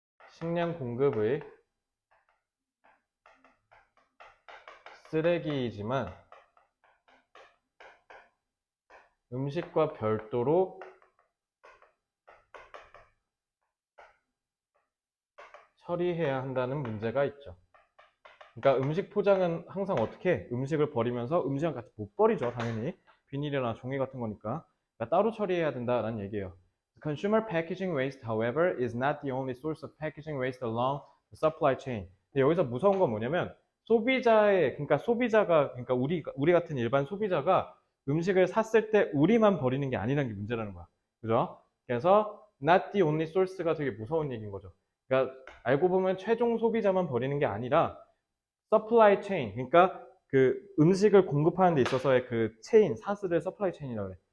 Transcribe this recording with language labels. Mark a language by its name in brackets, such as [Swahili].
[Korean] 식량 공급의 쓰레기이지만 음식과 별도로 처리해야 한다는 문제가 있죠. 그러니까 음식 포장은 항상 어떻게 해? 음식을 버리면서 음식이랑 같이 못 버리죠, 당연히. 비닐이나 종이 같은 거니까. 그러니까 따로 처리해야 된다는 얘기예요. [English] Consumer packaging waste, however, is not the only source of packaging waste along the supply chain. [Korean] 근데 여기서 무서운 건 뭐냐면 그러니까 소비자가, 그러니까 우리 같은 일반 소비자가 음식을 샀을 때 우리만 버리는 게 아니라는 게 문제라는 거야. 그죠? 그래서 not the only source가 되게 무서운 얘기인 거죠. 그러니까 알고 보면 최종 소비자만 버리는 게 아니라 서플라이 체인, 그러니까 그 음식을 공급하는 데 있어서의 그 체인, 사슬을 서플라이 체인이라고 그래.